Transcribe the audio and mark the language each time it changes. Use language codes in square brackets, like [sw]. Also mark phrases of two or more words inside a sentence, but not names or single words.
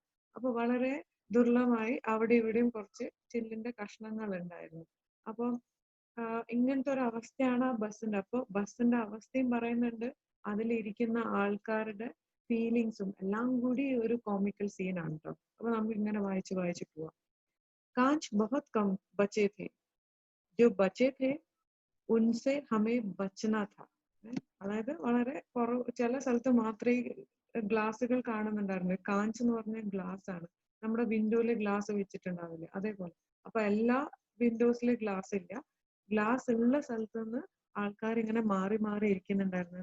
[ml] അപ്പൊ വളരെ ദുർലഭമായി അവിടെ ഇവിടെയും കുറച്ച് ചില്ലിന്റെ കഷ്ണങ്ങൾ ഉണ്ടായിരുന്നു. അപ്പൊ ഇങ്ങനത്തെ ഒരു അവസ്ഥയാണ് ആ ബസ്സിന്റെ. അപ്പൊ ബസ്സിന്റെ അവസ്ഥയും പറയുന്നുണ്ട്, അതിലിരിക്കുന്ന ആൾക്കാരുടെ ഫീലിങ്സും എല്ലാം കൂടി ഒരു കോമിക്കൽ സീനാണ് കേട്ടോ. അപ്പൊ നമുക്ക് ഇങ്ങനെ വായിച്ച് പോവാം. [hi] काँच बहुत कम बचे थे, जो बचे थे उनसे हमें बचना था. [ml] അതായത് വളരെ ചില സ്ഥലത്ത് മാത്രമേ ഗ്ലാസുകൾ കാണുന്നുണ്ടായിരുന്നു. കാഞ്ച് എന്ന് പറഞ്ഞ ഗ്ലാസ് ആണ്. നമ്മുടെ വിൻഡോയില് ഗ്ലാസ് വെച്ചിട്ടുണ്ടാവില്ലേ, അതേപോലെ. അപ്പൊ എല്ലാ വിൻഡോസിലും ഗ്ലാസ് ഇല്ല. ഗ്ലാസ് ഉള്ള സ്ഥലത്ത് നിന്ന് ആൾക്കാർ ഇങ്ങനെ മാറി മാറി ഇരിക്കുന്നുണ്ടായിരുന്നു.